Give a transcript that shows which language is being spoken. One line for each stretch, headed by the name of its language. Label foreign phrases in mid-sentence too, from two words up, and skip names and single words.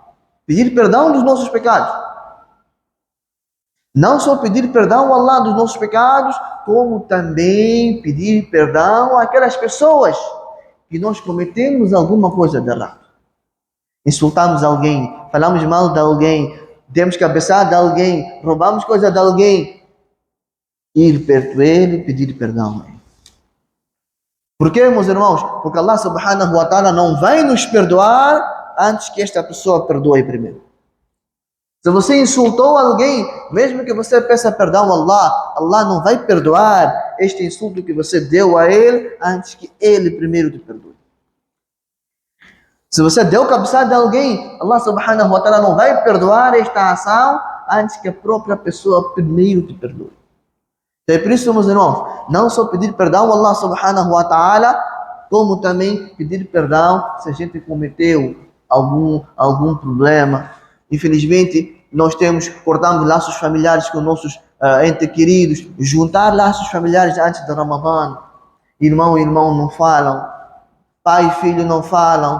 Portuguese: Pedir perdão dos nossos pecados. Não só pedir perdão a Allah dos nossos pecados, como também pedir perdão àquelas pessoas que nós cometemos alguma coisa de errado. Insultamos alguém, falamos mal de alguém, demos cabeçada de alguém, roubamos coisa de alguém. Ir perto dele e pedir perdão a ele. Por quê, meus irmãos? Porque Allah
Arabic: سبحانه وتعالى
Portuguese: não vai nos perdoar antes que esta pessoa perdoe primeiro. Se você insultou alguém, mesmo que você peça perdão a Allah, Allah não vai perdoar este insulto que você deu a ele antes que ele primeiro te perdoe. Se você deu cabeçada a alguém, Allah
Arabic: سبحانه وتعالى
Portuguese: não vai perdoar esta ação antes que a própria pessoa primeiro te perdoe. Então é por isso, meus irmãos, não só pedir perdão a Allah
Arabic: سبحانه وتعالى,
Portuguese: como também pedir perdão se a gente cometeu algum problema. Infelizmente, nós cortamos laços familiares com nossos entes queridos, juntar laços familiares antes do Ramadã. Irmão e irmão não falam, pai e filho não falam.